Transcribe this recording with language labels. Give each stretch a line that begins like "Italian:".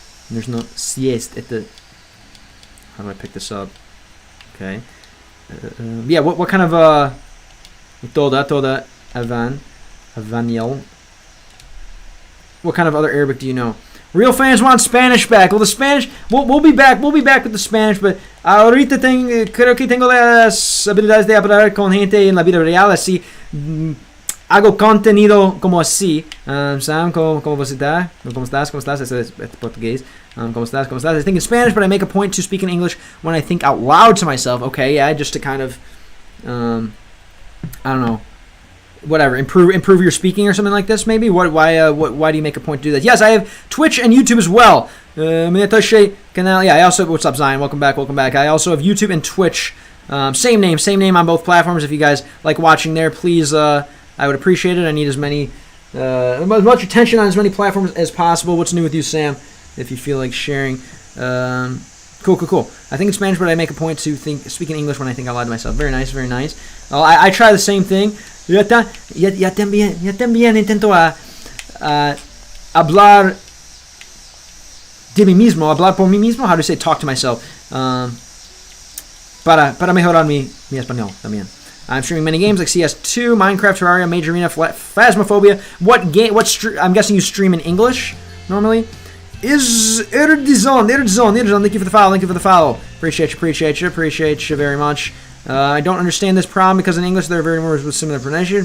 Russian: Нужно съесть это.
English: How do I pick this up? Okay. Yeah, what kind of Toda Avaniel. What kind of other Arabic do you know? Real fans want Spanish back. Well, the Spanish, we'll be back. We'll be back with the Spanish, but
Spanish: ahorita creo que tengo las habilidades de hablar con gente en la vida real, así hago contenido como así. Sam, ¿cómo estás? ¿Cómo estás? Eso es portugués. ¿Cómo estás?
English: I think in Spanish, but I make a point to speak in English when I think out loud to myself. Okay, yeah, just to kind of, I don't know, whatever, improve your speaking or something like this, maybe. Why do you make a point to do that? Yes, I have Twitch and YouTube as well. Yeah, I also, what's up, Zion? Welcome back. I also have YouTube and Twitch. Same name on both platforms. If you guys like watching there, please, I would appreciate it. I need as much attention on as many platforms as possible. What's new with you, Sam? If you feel like sharing. Cool. I think in Spanish, but I make a point to speak in English when I think out loud to myself. Very nice. I try the same thing.
Spanish: Ya también intento hablar de mí mismo, hablar por mí mismo.
English: How do you say talk to myself?
Spanish: Para mejorar mi español también.
English: I'm streaming many games like CS2, Minecraft, Terraria, Major Arena, Phasmophobia. I'm guessing you stream in English normally. Is Erdizon. Thank you for the follow. Appreciate you very much. I don't understand this problem because in English there are very words with similar pronunciation.